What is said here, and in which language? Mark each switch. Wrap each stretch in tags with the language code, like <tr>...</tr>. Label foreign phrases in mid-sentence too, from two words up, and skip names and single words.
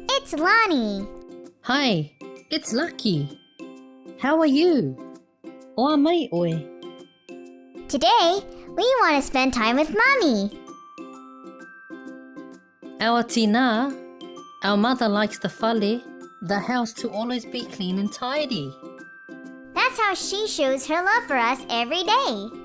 <en>it's Lonnie. Hi, it's Lucky. How are you?</en> <sm>Oa mai oe.</sm> <en>Today, we want to spend time with Mommy. Our tina, our mother likes the house to always be clean and tidy. That's how she shows her love for us every day.</en>